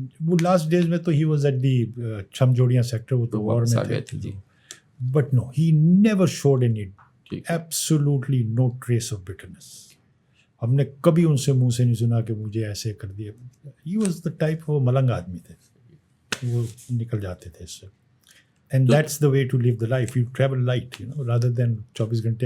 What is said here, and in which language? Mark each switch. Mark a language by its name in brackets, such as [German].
[Hindi] वो last days में तो [English] he was at the [Hindi] छमजोड़ियाँ sector, वो तो वॉर में थे. [English] But no, he never showed any, absolutely no trace of bitterness. [Hindi] हमने कभी उनसे मुंह से नहीं सुना कि मुझे ऐसे कर दिया. [English] He was the type, [Hindi] वो मलंग आदमी थे, वो निकल जाते थे इससे. [English] And that's the way to live the life. You travel light, you know, rather than 24 ghante.